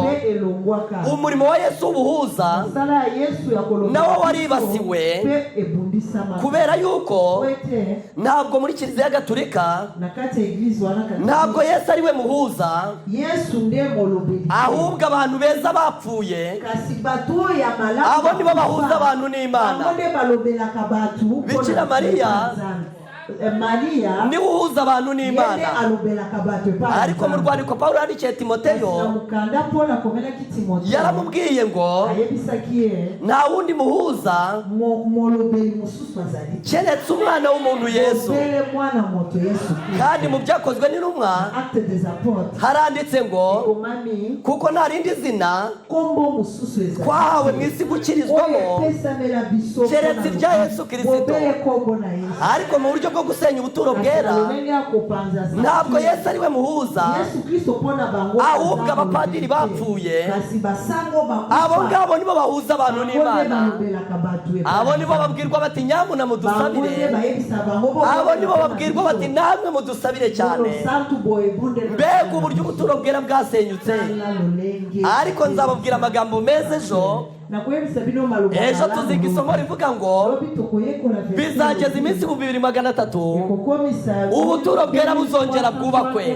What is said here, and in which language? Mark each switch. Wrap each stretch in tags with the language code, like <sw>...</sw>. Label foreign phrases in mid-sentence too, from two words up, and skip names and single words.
<rw>Umurimo wa Yesu w'ubuhuza nawo waribasiwe, kubera yuko ntabwo muri Kiliziya Gatolika ntabwo Yesu ari we muhuza. muhuza</rw> <ln>Yesu ndiye molobeli</ln> <rw>ahubwo abantu beza bapfuye</rw> <ln>kasi bato ya malamu</ln> <rw>abo nibo bahuza abantu n'Imana.</rw> <ln>abo ndiye balobelaka batu</ln> <rw>Bikira Mariya Maria niwe uhuza abantu n'Imana.</rw> <ln>yende alobelaka bato</ln> <rw>Ariko mu rwandiko Pawulo yandikiye Timoteyo</rw> <ln>mukanda Paul akomelaki Timoteyo</ln> <rw>yaramubwiye ngo</rw> <ln>ayebisaki ye</ln> <rw>nta wundi muhuza</rw> <ln>molobeli mususu azali</ln> <rw>keretse umwana w'umuntu Yesu.</rw> <ln>obele mwana moto Yesu</ln> <rw>Kandi mu byakozwe n'intumwa Actes des Apôtres haranditse ngo</rw> <ln>komami</ln> <rw>kuko nta rindi zina</rw> <ln>kombo mususu ezali</ln> <rw>twahawe mu isi gukirizwamo</rw> <ln>epesamela biso</ln> <rw>keretse irya Yesu Kristo.</rw> <ln>obele kombo na Yesu</ln> <rw>Ariko mu buryo bwo gusenya ubuturo bwera ntabwo Yesu ari we muhuza,</rw> <ln>Yesu Kristo pona bango</ln> <rw>ahubwo abapadiri bapfuye</rw> <ln>kasi basango</ln> <rw>abo ngabo nibo bahuza abantu n'Imana. Abo nibo babwirwa bati nyamuna mudusabire, abo nibo babwirwa bati namwe mudusabire cyane. Mbega uburyo ubuturo bwera bwasenyutse. Ariko nzababwira amagambo meza ejo tuziga isomo rivuga ngo bizageza iminsi 2300 ubuturo bwera buzongera bwubakwe.</rw>